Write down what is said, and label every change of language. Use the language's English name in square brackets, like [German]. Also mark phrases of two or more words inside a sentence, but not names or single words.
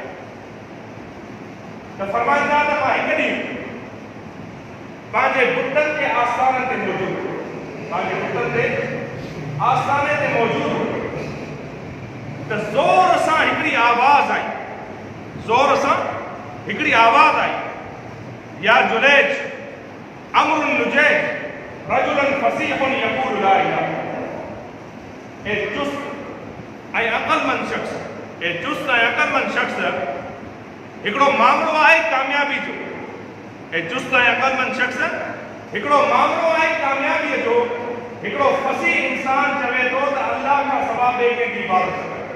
[Sindhi] त फरमाइनि था त मां हिकु ॾींहुं पंहिंजे बुतनि जे आस्थाननि ते मौजूदु हो, पंहिंजे बुतनि ते आस्थाने ते मौजूदु हो त ज़ोर सां हिकिड़ी आवाज़ आई, ज़ोर सां हिकिड़ी आवाज़ आई, [Arabic] يا جليح أمر نجيح رجل فصيح يقول لا إله. [Sindhi] ए चुस्त ऐं अक़लमंद शख़्स, ए चुस्त ऐं अक़लमंद शख़्स, हिकिड़ो मामिलो आहे कामयाबी जो। ए चुस्त ऐं अक़लमंद शख़्स, हिकिड़ो मामिलो आहे कामयाबीअ जो। हिकिड़ो फसीह इंसान चवे थो त अल्लाह खां सवा ॿिए कंहिंजी इबादत न करे।